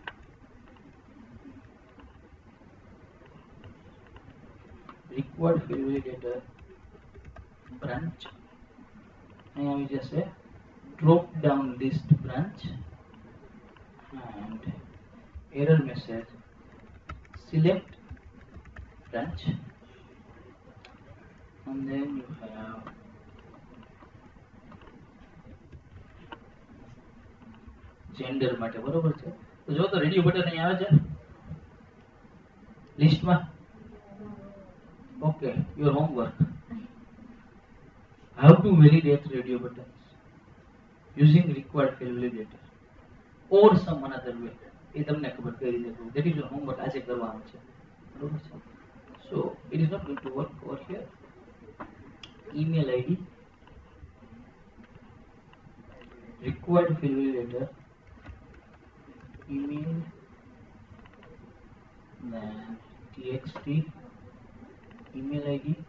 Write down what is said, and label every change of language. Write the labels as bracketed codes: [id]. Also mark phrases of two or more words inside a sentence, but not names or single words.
[en] required field validator branch, and we just say drop down list branch, and error message select branch, and then you have gender [gu] માટે બરોબર છે. તો જો તો [en] radio button [gu] અહીં આવે છે લિસ્ટમાં. [en] okay, your homework, how to validate radio buttons using required field validator or some another way. [gu] એ તમને ખબર કઈ રીતે કરવું. [en] That is your homework. [gu] આજે કરવાનું છે, બરોબર છે. [en] So it is not going to work over here. Email ID, required field validator, email, then txt, email ID,